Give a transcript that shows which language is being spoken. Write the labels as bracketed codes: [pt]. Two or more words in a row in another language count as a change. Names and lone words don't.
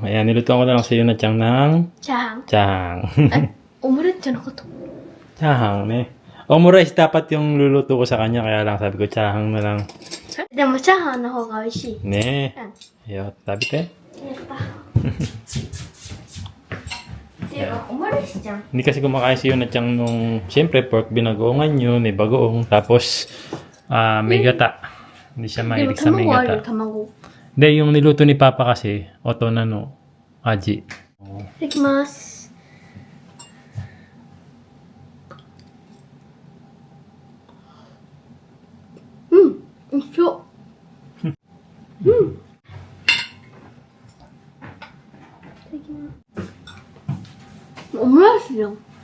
[tl] Ayan, nilutuan ko na lang sa iyo na tiyang ng... [ja] Chahang. Chahang. オムレツじゃなかった。 Chahang, ne? [tl] Omurice dapat yung luluto ko sa kanya, kaya lang sabi ko chahang na lang. [ja] でもチャーハンの方が美味しい。 Ne? うん。 [tl] Ayo, sabi te. [ja] やった。っていうか、オムレツじゃん。 [tl] Hindi kasi kumakain si Yunat yung nung... Siyempre, pork binagoongan yun, may bagoong. Tapos, may gata. Hindi siya [ja] でも [tl] mahilig sa may [ja] 卵あるよ、 [tl] gata. [ja] 卵。 [tl] Hindi, yung niluto ni Papa kasi, oto na no, [ja] aji. いただきます。うん、一緒。うん。いただきます。オムライスじゃん。